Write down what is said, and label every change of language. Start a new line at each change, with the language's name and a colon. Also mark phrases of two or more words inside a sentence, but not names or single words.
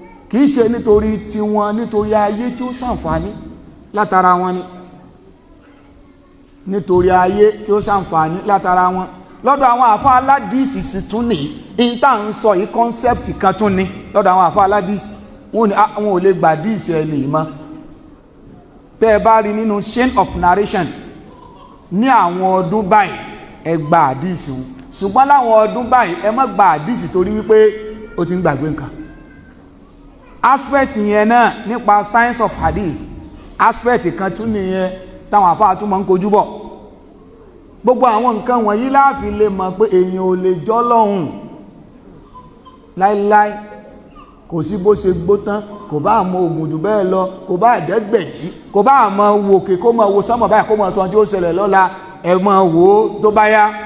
Yoruba: Kì í ṣe nítorí tiwọn, nítorí ayé tí ó ṣàǹfààní látara wọn ni. Nítorí ayé tí ó ṣàǹfààní látara wọn. Lọ́dọ̀ àwọn àfáà aládìsí sì tún ní, in tá à ń sọ yìí, concept kan tún ni. Lọ́dọ̀ àwọn àfáà aládìsí, wọn ò ní, ah, wọn ò lè gba àdìsí ẹni yìí mọ́. Tẹ́ ẹ bá rí nínú
English: chain of narration,
Yoruba: ní àwọn ọdún báyìí, ẹ gba àdìsí wọn. Ṣùgbọ́n láwọn ọdún báyìí, ẹ má gba àdìsí torí wípé o ti ń gbàgbé nǹkan. Aspect yẹn náà nípa
English: science of hadith,
Yoruba: aspect kan tún nìyẹn táwọn àfáà tún máa ń kojú bọ̀. Gbogbo àwọn nǹkan wọ̀nyí la fi lè mọ̀ pé èèyàn ò lè jọ́ lọ́hùn láíláí. Kò sí bó ṣe gbó tán, kò bá mọ oògùn jù bẹ́ẹ̀ lọ, kò bá dẹ́gbẹ̀jì, kò bá mọ wòkè, kó mọ wo sánmọ̀ báyìí, kó mọ sọ ohun tí ó ṣẹlẹ̀ lọ́la, ẹ mọ wò ó tó bá yá.